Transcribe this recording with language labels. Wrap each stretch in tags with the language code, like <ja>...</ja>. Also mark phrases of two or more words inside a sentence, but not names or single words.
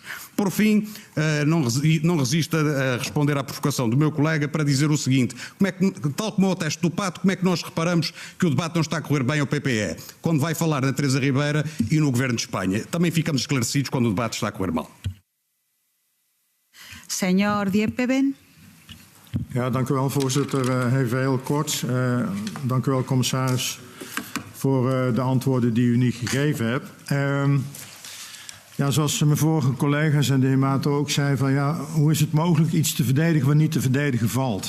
<pt>Por fim, não resisto a responder à provocação do meu colega para dizer o seguinte: tal como é o teste do pato, como é que nós reparamos que o debate não está a correr bem ao PPE? Quando vai falar na Teresa Ribeira e no Governo de Espanha. Também ficamos esclarecidos quando o debate está a correr mal. Senhor Diepeven.</pt> <nl>Ja, dank u wel, voorzitter. Even heel kort. Dank u wel, commissaris, voor de antwoorden die u nu gegeven hebt. Ja, zoals mijn vorige collega's en de heer Mato ook zei, van ja, hoe is het mogelijk iets te verdedigen wat niet te verdedigen valt?</nl>